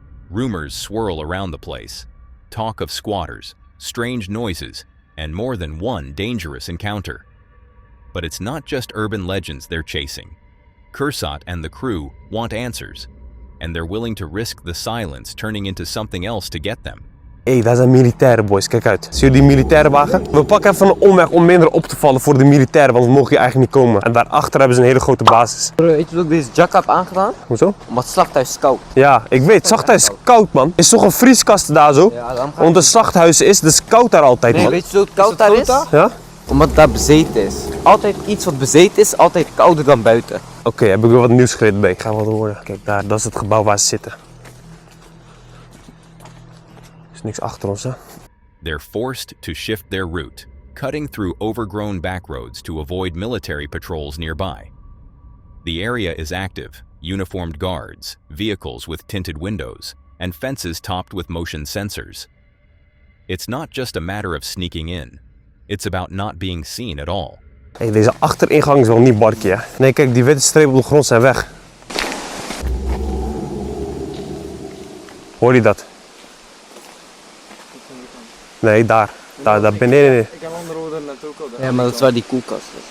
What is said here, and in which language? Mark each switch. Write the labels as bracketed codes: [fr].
[en] Rumors swirl around the place. Talk of squatters, strange noises, and more than one dangerous encounter. But it's not just urban legends they're chasing. Kursat and the crew want answers, and they're willing to risk the silence turning into something else to get them. [nl] Hé, daar zijn militairen, boys. Kijk uit. Zie je die militairenwagen? We pakken even een omweg om minder op te vallen voor de militairen, want we mogen hier eigenlijk niet komen. En daarachter hebben ze een hele grote basis. Weet je wat ik deze jack heb aangedaan? Hoezo? Omdat het slachthuis is koud. Ja, ik weet. Het slachthuis is koud, man. Is toch een vrieskast daar zo? Ja, dan Want het slachthuis is, dus koud daar altijd, man. Nee, weet je hoe het koud daar is? Ja? Omdat het daar bezeten is. Altijd iets wat bezeten is, altijd kouder dan buiten. Oké, heb ik weer wat nieuws geleerd bij. Ik ga wat horen. Kijk daar, dat is het gebouw waar ze zitten. Er is niks achter ons, hè? [en] They're forced to shift their route, cutting through overgrown backroads to avoid military patrols nearby. The area is active, uniformed guards, vehicles with tinted windows, and fences topped with motion sensors. It's not just a matter of sneaking in. It's about not being seen at all. [nl] Hé, deze achteringang is wel niet barkie, hè? Nee, kijk, die witte strepen op de grond zijn weg. Hoor je dat? Nee, daar. Daar beneden. Ik heb andere woorden net ook al. Ja, maar dat is waar die koelkast is.